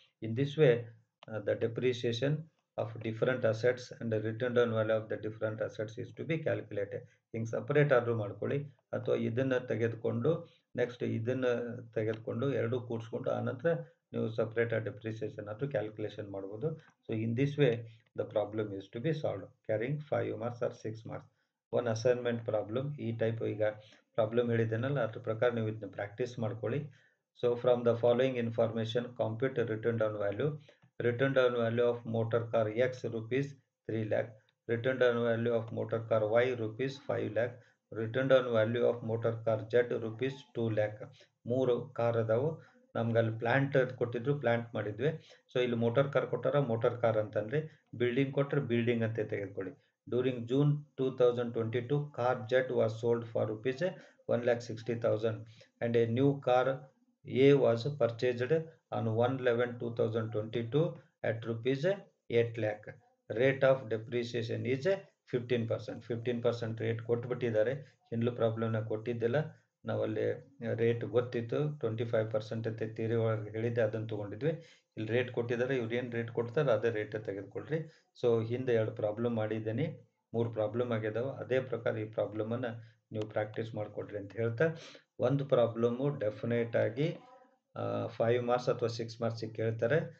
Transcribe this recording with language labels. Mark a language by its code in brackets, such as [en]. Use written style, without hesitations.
[en] In this way, the depreciation of different assets and the return down value of the different assets is to be calculated. [kn] ಹಿಂಗೆ separate ಆದರೂ ಮಾಡ್ಕೊಳ್ಳಿ, ಅಥವಾ ಇದನ್ನು ತೆಗೆದುಕೊಂಡು next ಇದನ್ನು ತೆಗೆದುಕೊಂಡು ಎರಡೂ ಕೂಡಿಸ್ಕೊಂಡು ಆನಂತರ ನೀವು ಸಪ್ರೇಟಾಗಿ ಡೆಪ್ರಿಸಿಯೇಷನ್ ಆದರೂ ಕ್ಯಾಲ್ಕುಲೇಷನ್ ಮಾಡ್ಬೋದು. [en] So in this way the problem is to be solve carrying 5 marks or 6 marks. One assignment problem [kn] ಈ ಟೈಪ್ ಈಗ ಪ್ರಾಬ್ಲಮ್ ಹೇಳಿದ್ದೇನಲ್ಲ ಅದ್ರ ಪ್ರಕಾರ ನೀವು ಇದನ್ನ ಪ್ರಾಕ್ಟೀಸ್ ಮಾಡ್ಕೊಳ್ಳಿ. [en] So from the following information compute return down value. Return down value of motor car X rupees 3 lakh. Return down value of motor car Y rupees 5 lakh. Return down value of motor car Z rupees 2 lakh. [kn] 3 car ಅದಾವು. ನಮ್ಗೆ ಅಲ್ಲಿ plant ಕೊಟ್ಟಿದ್ರು, plant ಮಾಡಿದ್ವಿ. So ಇಲ್ಲಿ motor car ಕೊಟ್ಟಾರ, motor car ಅಂತಂದರೆ building ಕೊಟ್ಟರೆ building ಅಂತ ತೆಗೆದುಕೊಳ್ಳಿ. [en] During June 2022 car Z was sold for rupees 1,60,000 and a new car A was purchased on 1/11/2022 at rupees 8 lakh. Rate of depreciation is [kn] 15% rate ಕೊಟ್ಬಿಟ್ಟಿದ್ದಾರೆ. ಹಿಂದ್ಲು ಪ್ರಾಬ್ಲಮ್ನ ಕೊಟ್ಟಿದ್ದಿಲ್ಲ. ನಾವಲ್ಲಿ rate ಗೊತ್ತಿತ್ತು 25% ಅಂತ theory ಒಳಗೆ ಹೇಳಿದ್ದೆ, ಅದನ್ನು ತೊಗೊಂಡಿದ್ವಿ. ಇಲ್ಲಿ ರೇಟ್ ಕೊಟ್ಟಿದ್ದಾರೆ, ಇವ್ರು ಏನು ರೇಟ್ ಕೊಡ್ತಾರೆ ಅದೇ ರೇಟ್ ತೆಗೆದುಕೊಳ್ರಿ. ಸೊ ಹಿಂದೆ 2 ಪ್ರಾಬ್ಲಮ್ ಮಾಡಿದ್ದೀನಿ, 3 ಪ್ರಾಬ್ಲಮ್ ಆಗಿದಾವೆ. ಅದೇ ಪ್ರಕಾರ ಈ ಪ್ರಾಬ್ಲಮನ್ನು ನೀವು ಪ್ರಾಕ್ಟೀಸ್ ಮಾಡಿಕೊಡ್ರಿ ಅಂತ ಹೇಳ್ತಾ, ಒಂದು ಪ್ರಾಬ್ಲಮ್ಮು ಡೆಫಿನೇಟ್ ಆಗಿ 5 ಮಾರ್ಕ್ಸ್ ಅಥವಾ 6 ಮಾರ್ಕ್ಸಿಗೆ ಕೇಳ್ತಾರೆ.